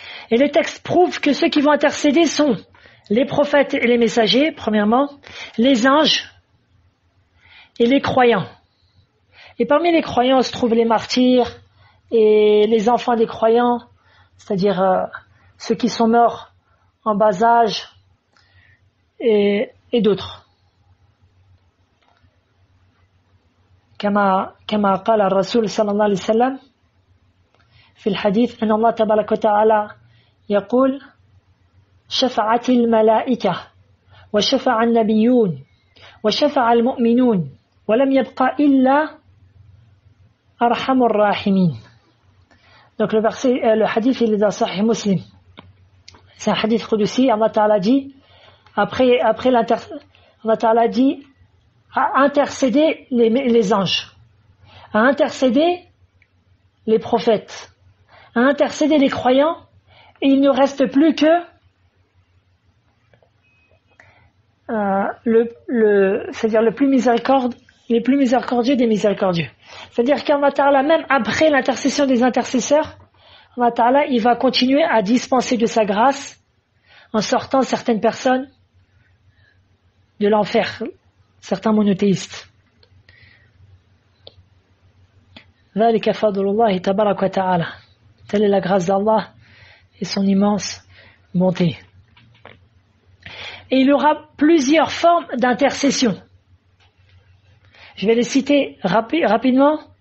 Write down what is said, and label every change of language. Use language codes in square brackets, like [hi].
[fr] Et les textes prouvent que ceux qui vont intercéder sont les prophètes et les messagers, premièrement, les anges et les croyants. Et parmi les croyants se trouvent les martyrs et les enfants des croyants, c'est-à-dire ceux qui sont morts en bas âge et d'autres. [ar] كما قال الرسول صلى الله عليه وسلم في الحديث أن الله تبارك وتعالى يقول شفعت الملائكة وشفع النبيون وشفع المؤمنون ولم يبقى إلا أرحم الراحمين. [fr] Donc le hadith il est dans Sahih Muslim. C'est un hadith qudsi. Allah Ta'ala dit après Allah Ta'ala dit à intercéder les anges, à intercéder les prophètes, à intercéder les croyants, et il ne reste plus que c'est-à-dire les plus miséricordieux des miséricordieux. C'est-à-dire qu'Allah Ta'ala, même après l'intercession des intercesseurs, Allah Ta'ala, il va continuer à dispenser de sa grâce en sortant certaines personnes de l'enfer, certains monothéistes. [ar] ذلك فضل الله تبارك وتعالى. [fr] Telle est la grâce d'Allah et son immense bonté. Et il y aura plusieurs formes d'intercession. Je vais les citer rapidement.